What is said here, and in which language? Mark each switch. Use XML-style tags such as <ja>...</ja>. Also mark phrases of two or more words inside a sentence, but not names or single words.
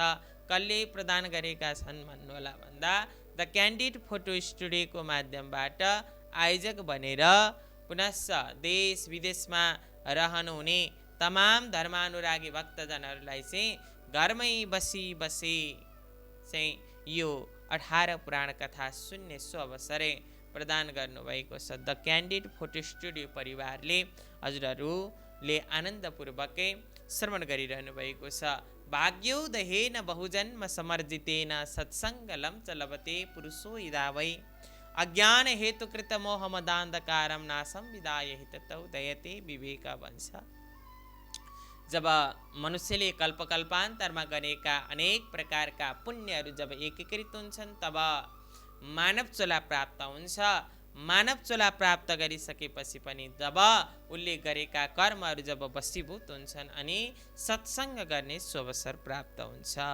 <ne>कसले प्रदान गरेका छन् भन्नुहोला भन्दा द क्यान्डिड फोटो स्टुडियोको माध्यमबाट आयोजक बनेर पुनश्च देश विदेशमा रहनुहुने तमाम धर्मानुरागी भक्तजनहरूलाई चाहिँ घरमै बसी बसी चाहिँ यो 18 पुराण कथा सुन्ने सो अवसरै प्रदान गर्नुभएको छ। द क्यान्डिड फोटो स्टुडियो परिवारले हजुरहरूले आनन्दपूर्वकै श्रवण गरिरहनु भएको छ।</ne> <sa>भाग्योदयेन बहुजन्म समर्जितेन सत्सङ्गलं च लभते पुरुषो यदा वै अज्ञान हेतुकृत मोहमदान्धकारं नासं विदाय हिततौ दयते विवेक वंश।</sa> <ne>जब मनुष्यले कल्पकल्पान्तरमा गरेका अनेक प्रकारका पुण्यहरू जब एकीकृत हुन्छन् तब मानव चोला प्राप्त हुन्छ। मानव चोला प्राप्त गरिसकेपछि पनि जब उसले गरेका कर्महरू जब वशीभूत हुन्छन् अनि सत्सङ्ग गर्ने अवसर प्राप्त हुन्छ।</ne>